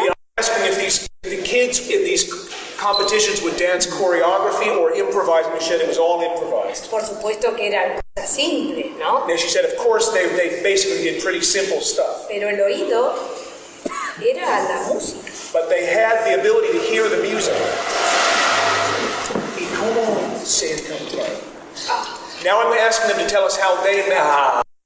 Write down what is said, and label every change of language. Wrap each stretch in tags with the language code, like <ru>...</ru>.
<en>I'm asking if the kids in these competitions would dance choreography or improvise. And she said it was all improvised.</en> <es>Por supuesto que eran cosas simples, ¿no?</es> <en>And she said, of course, they basically did pretty simple stuff.</en> <es>Pero el oído era la música.</es> <en>But they had the ability to hear the music.</en> <es>¿Y cómo se encontraron?</es> <en>Now I'm asking them to tell us how they met.</en>